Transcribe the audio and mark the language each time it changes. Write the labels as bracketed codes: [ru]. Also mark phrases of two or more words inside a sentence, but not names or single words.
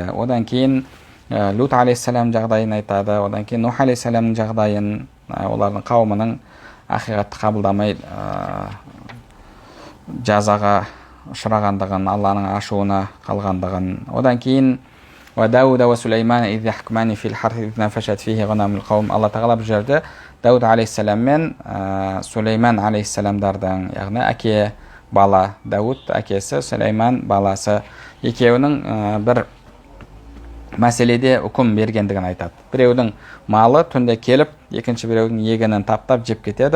[kk] Одан кейін Лут алейхиссалам жағдайын айтады, одан кейін Нух алейхиссаламның жағдайын, олардың қауымының ақиқатты қабылдамай жазаға ұшырағандығын, Алланың ашуына қалғандығын. Одан кейін [ar] وداود وسليمان إذ يحكمان في الحرث إذ نفشت فيه غنم القوم. [kk] Алла тағала бұл жерде Дауд алейхиссалам мен Сулейман алейхиссаламдардың, яғни әке бала Дауд, әкесі Сулейман баласы, екеуінің бір мәселеде үкім бергендігін айтады. Біреудің малы түнде келіп, екінші біреудің егінін таптап жеп кетеді.